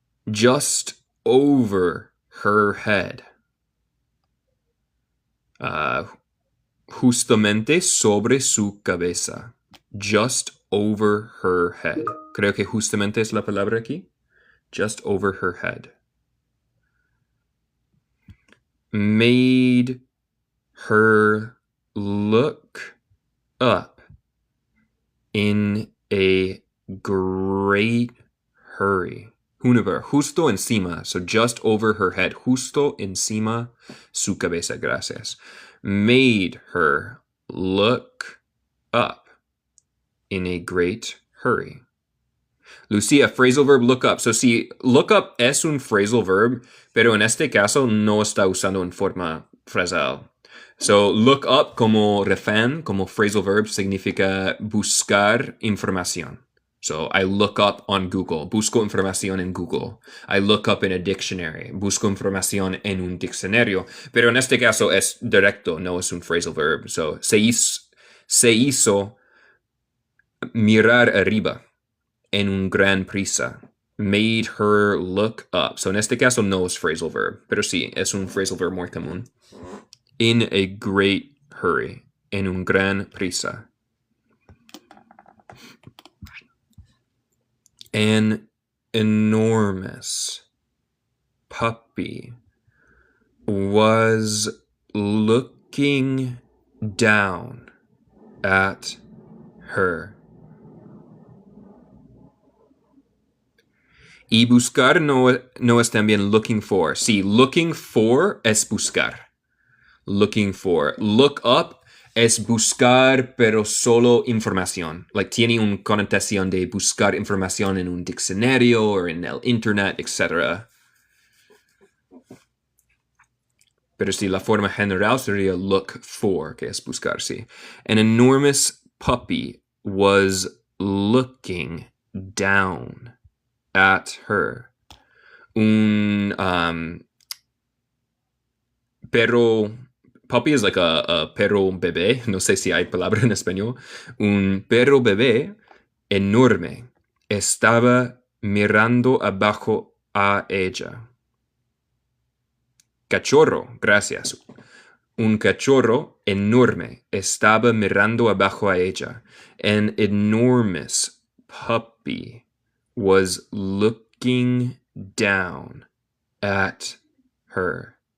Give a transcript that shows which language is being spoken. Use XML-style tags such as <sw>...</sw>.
<en>Just over her head.</en> <es>Justamente sobre su cabeza.</es> <en>Just over her head.</en> <es>Creo que justamente es la palabra aquí.</es> <en>Just over her head. Made her look up in a great hurry.</en> <es>Hoover, justo encima.</es> <en>So just over her head.</en> <es>Justo encima su cabeza. Gracias.</es> <en>Made her look up in a great hurry. Lucia, phrasal verb look up.</en> <es>So si look up es un phrasal verb, pero en este caso no está usando en forma frasal. So look up como refán, como phrasal verb, significa buscar información.</es> <en>So I look up on Google.</en> <es>Busco información en Google.</es> <en>I look up in a dictionary.</en> <es>Busco información en un diccionario. Pero en este caso es directo, no es un phrasal verb. So se hizo mirar arriba en un gran prisa.</es> <en>Made her look up.</en> <es>So en este caso no es phrasal verb, pero sí, es un phrasal verb muy común.</es> <en>In a great hurry.</en> <es>En un gran prisa.</es> <en>An enormous puppy was looking down at her.</en> <es>Y buscar no es también looking for. Sí, looking for es buscar. Looking for. Look up es buscar, pero solo información. Like, tiene una connotación de buscar información en un diccionario o en el internet, etc. Pero sí, la forma general sería look for, que es buscar, sí.</es> <en>An enormous puppy was looking down at her.</en> <es>Un perro.</es> <en>Puppy is like a</en> <es>perro bebé. No sé si hay palabra en español. Un perro bebé enorme estaba mirando abajo a ella. Cachorro, gracias. Un cachorro enorme estaba mirando abajo a ella.</es> <en>An enormous puppy was looking down at her.</en>